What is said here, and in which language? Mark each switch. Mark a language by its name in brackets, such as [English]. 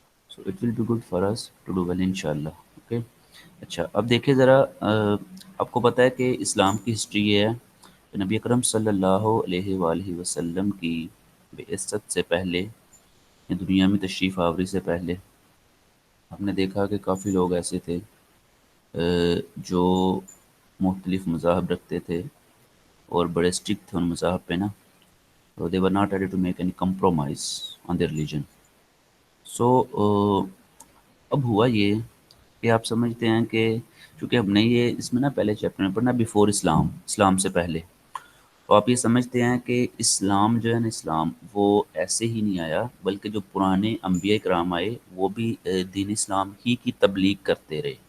[English] so it will be good for us to do well [Urdu] in شاء اللہ. Okay. اچھا اب دیکھیں ذرا، آپ کو پتہ ہے کہ اسلام کی ہسٹری یہ ہے کہ نبی اکرم صلی اللہ علیہ وآلہ وسلم کی بعثت سے پہلے، دنیا میں تشریف آوری سے پہلے، ہم نے دیکھا کہ کافی لوگ ایسے تھے جو مختلف مذاہب رکھتے تھے اور بڑے اسٹرکٹ تھے ان مذاہب پہ نا. [English] So they were not ready to make any compromise on their religion. [Urdu] سو اب ہوا یہ کہ آپ سمجھتے ہیں کہ چونکہ ہم نے یہ اس میں نا پہلے چیپٹر میں پڑھنا بیفور اسلام، اسلام سے پہلے، تو آپ یہ سمجھتے ہیں کہ اسلام جو ہے نا اسلام وہ ایسے ہی نہیں آیا، بلکہ جو پرانے انبیاء کرام آئے وہ بھی دین اسلام ہی کی تبلیغ کرتے رہے.